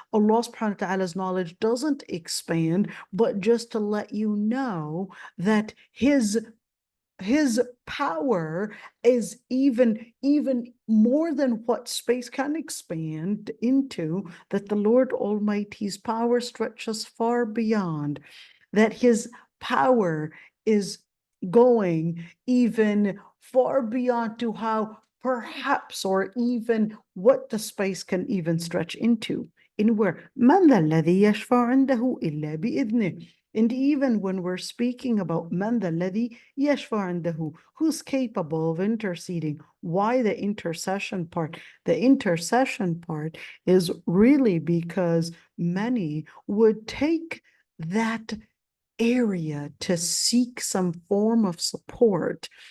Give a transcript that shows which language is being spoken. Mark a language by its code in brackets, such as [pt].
[en] Allah subhanahu wa ta'ala's knowledge doesn't expand, but just to let you know that his power is even more than what space can expand into, that the Lord Almighty's power stretches far beyond, that his power is going even far beyond to how perhaps or even what the space can even stretch into. In where [ar] من ذا الذي يشفع عنده إلا بإذنه. [en] And even when we're speaking about man [ar] الذي يشفع عنده, [en] who's capable of interceding, why the intercession part? The intercession part is really because many would take that area to seek some form of support.